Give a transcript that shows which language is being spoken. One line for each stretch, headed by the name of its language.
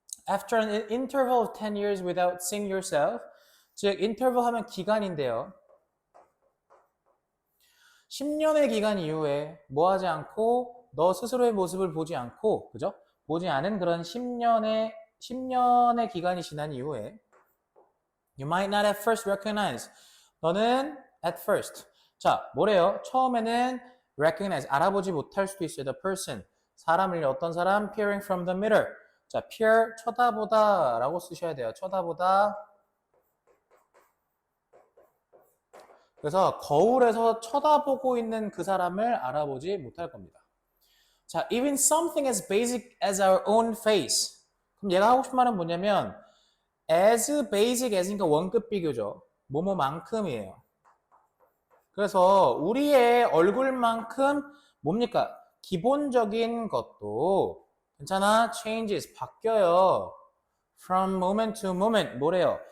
English: After an interval of 10 years without seeing yourself.
Korean: 즉, interval 하면 기간인데요. 10년의 기간 이후에 뭐 하지 않고 너 스스로의 모습을 보지 않고, 그죠? 보지 않은 그런 10년의 기간이 지난 이후에
English: You might not at first recognize.
Korean: 너는
English: at first.
Korean: 자, 뭐래요? 처음에는 recognize, 알아보지 못할 수도 있어요.
English: The person,
Korean: 사람을 어떤 사람?
English: Peering from the mirror.
Korean: 자, peer, 쳐다보다 라고 쓰셔야 돼요. 쳐다보다. 그래서 거울에서 쳐다보고 있는 그 사람을 알아보지 못할 겁니다.
English: 자, even something as basic as our own face.
Korean: 그럼 얘가 하고 싶은 말은 뭐냐면
English: as basic as
Korean: 니까 원급 비교죠. 뭐뭐만큼이에요. 그래서 우리의 얼굴만큼 뭡니까? 기본적인 것도 괜찮아? changes 바뀌어요.
English: from moment to moment
Korean: 뭐래요?